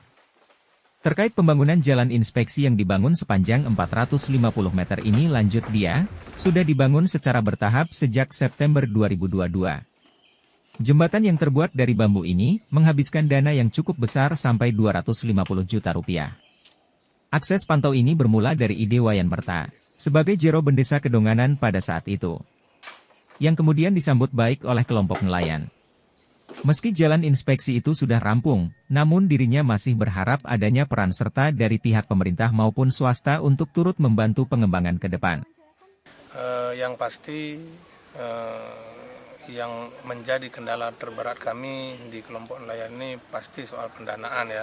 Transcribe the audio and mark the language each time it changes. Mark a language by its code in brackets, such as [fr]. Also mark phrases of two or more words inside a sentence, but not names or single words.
[id] Terkait pembangunan jalan inspeksi yang dibangun sepanjang 450 meter ini lanjut dia, sudah dibangun secara bertahap sejak September 2022. Jembatan yang terbuat dari bambu ini, menghabiskan dana yang cukup besar sampai 250 juta rupiah. Akses pantau ini bermula dari ide Wayan Merta, sebagai jero bendesa Kedonganan pada saat itu, yang kemudian disambut baik oleh kelompok nelayan. Meski jalan inspeksi itu sudah rampung, namun dirinya masih berharap adanya peran serta dari pihak pemerintah maupun swasta untuk turut membantu pengembangan ke depan. Yang pasti yang menjadi kendala terberat kami di kelompok nelayan ini pasti soal pendanaan ya.